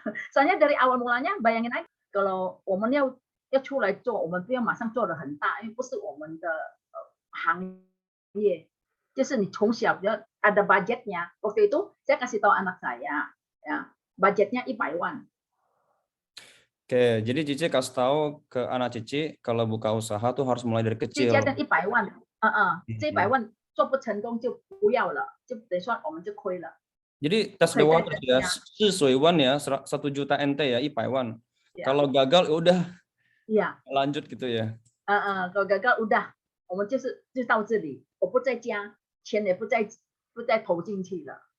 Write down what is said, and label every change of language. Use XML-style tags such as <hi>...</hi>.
<id>Soalnya dari awal mulanya bayangin aja kalau</id> <zh>我们要出来做，我们不要马上做得很大，因为不是我们的行业，就是你从小就</zh> <id>ada budgetnya. Waktu itu saya kasih tahu anak saya, ya budgetnya 100 wan. Oke, jadi Cici kasih tahu ke anak Cici kalau buka usaha tuh harus mulai dari kecil.</id> <zh>100万，这100万做不成功就不要了，就等于说我们就亏了。</zh> <id>Jadi</id> <en>tes the water</en> <id>ya, 100 wan ya, 1 juta NT ya, 100 wan. Kalau gagal ya udah. Iya. Lanjut gitu ya. Kalau gagal udah,</id> <zh>我们就到这里，我不再加，钱也不再投进去了。</zh>